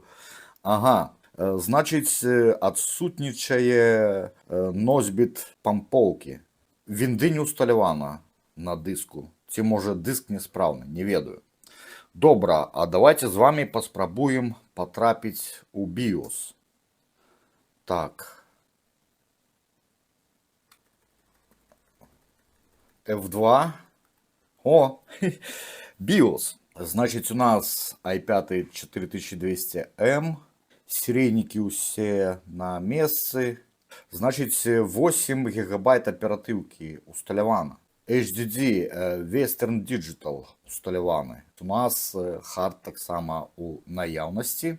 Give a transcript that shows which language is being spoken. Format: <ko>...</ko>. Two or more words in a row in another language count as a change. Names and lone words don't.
<be>Ага. Значыць, адсутнічае носьбіт пампоўкі. Вінды не ўсталявана на дыску. Ці можа дыск няспраўны, не ведаю. Добра, а</be> <ru>давайте з вами</ru> <be>паспрабуем патрапіць у BIOS. Так. F2. О, BIOS. Значыць, у нас i5 4200M. Серійнікі ўсе на месцы. Значыць, 8 гигабайт аператыўкі усталявана. HDD Western Digital усталяваны. У нас хард таксама у наяўнасці.</be>